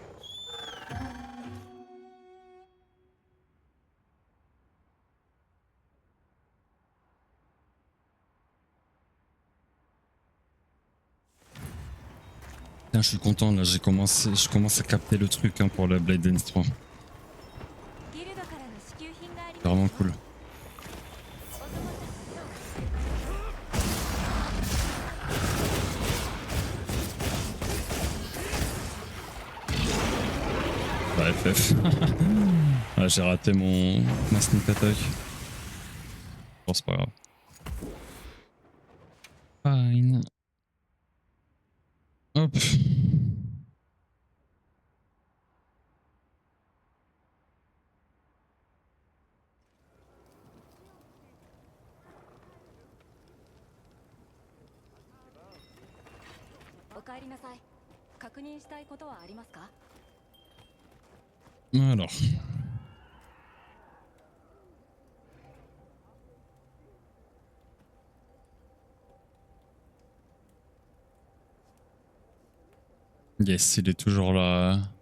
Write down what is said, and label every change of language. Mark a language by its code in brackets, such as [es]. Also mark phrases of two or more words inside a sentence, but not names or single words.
[fr] Putain, je suis content là, je commence à capter le truc hein, pour la Blade Dance 3. [ja] ギルドからの支給品があり [fr] C'est [ja] ます [fr] vraiment [ja] よ [fr] cool. [ja] お供さんがどう [fr] Bah FF. Ah, j'ai raté ma [en] sneak attack. [fr] Bon, c'est pas grave. Fine. Hop. [ja] お帰りなさい。確認したいことはありますか？ [fr] Alors. Yes, il est toujours là.